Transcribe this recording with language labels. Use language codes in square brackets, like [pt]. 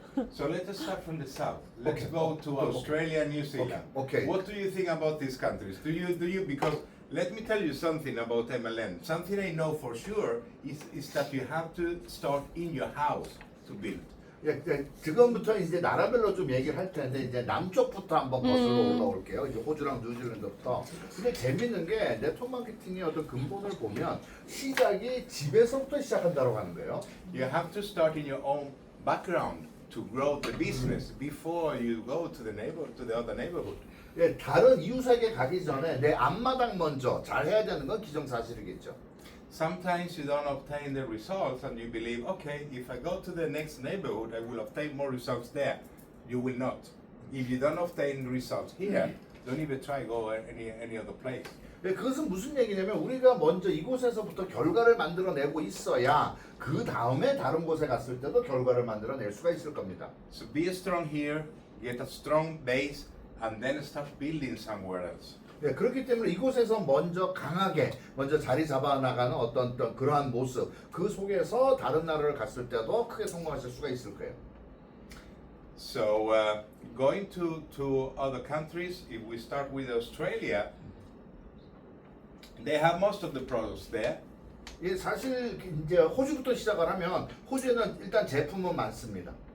[en] So let us start from the south. Let's Okay. go to Australia and New Zealand. Okay. What do you think about these countries? Do you because let me tell you something about MLM. Something I know for sure is that you have to start in your house to build. [ko] 예, 지금부터 이제 나라별로 좀 얘기를 할 텐데 이제 남쪽부터 한번 거슬러 올라올게요. 이제 호주랑 뉴질랜드부터. 근데 재밌는 게 네트워크 마케팅의 어떤 근본을 보면 시작이 집에서부터 시작한다고 하는 거예요. [en] You have to start in your own background to grow the business before you go to the other neighborhood. [ko] 예, 다른 이웃에게 가기 전에 내 앞마당 먼저 잘 해야 되는 건 기정사실이겠죠. [en] Sometimes you don't obtain the results and you believe, okay, if I go to the next neighborhood, I will obtain more results there. You will not. If you don't obtain results here, don't even try go any other place. [ko] 예, 그것은 무슨 얘기냐면 우리가 먼저 이곳에서부터 결과를 만들어내고 있어야 그 다음에 다른 곳에 갔을 때도 결과를 만들어낼 수가 있을 겁니다. [en] So be strong here, get a strong base, and then start building somewhere else. [ko] 예, 그렇기 때문에 이곳에서 먼저 강하게 먼저 자리 잡아 나가는 어떤 그러한 모습 그 속에서 다른 나라를 갔을 때도 크게 성공하실 수가 있을 거예요. [en] So going to other countries, if we start with Australia, they have most of the products there. [ko] 예, 사실 이제 호주부터 시작을 하면 호주에는 일단 제품은 많습니다.